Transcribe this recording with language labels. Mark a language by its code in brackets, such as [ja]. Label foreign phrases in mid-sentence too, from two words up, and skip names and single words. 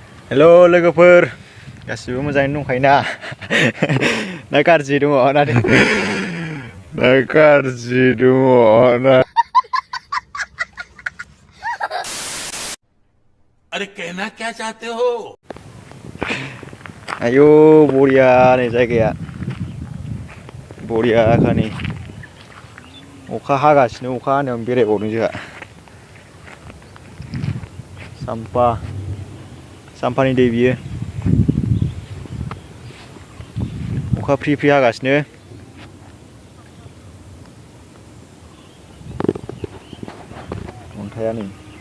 [brx] हेलो लोगोफोर गासिबो मोजाङैनो दंखायोना ना गाज्रि दङ ना गाज्रि दङ ना [hi] अरे कहना क्या चाहते हो [brx] आयौ बरिया नै जायगाया बरिया खानि अखा हागासिनो अखा हानायावनो बेरायबावदों जोंहा साम्फानि दै बियो अखा फ्रि फ्रि हागासिनो अन्थाइआ नै